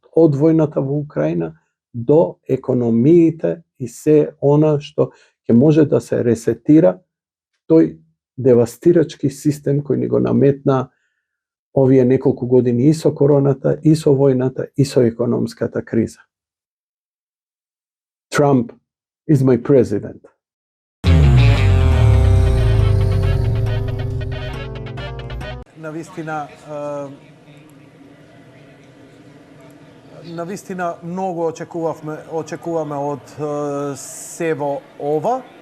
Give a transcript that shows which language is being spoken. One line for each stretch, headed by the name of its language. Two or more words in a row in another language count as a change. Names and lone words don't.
Macedonian: Од војната во Украина до економиите и се она што ќе може да се ресетира тој девастирачки систем кој ни го наметна овие неколку години и со короната, и со војната, и со економската криза.
English: Trump is my president.
Macedonian: Навистина многу очекуваме од сево ова.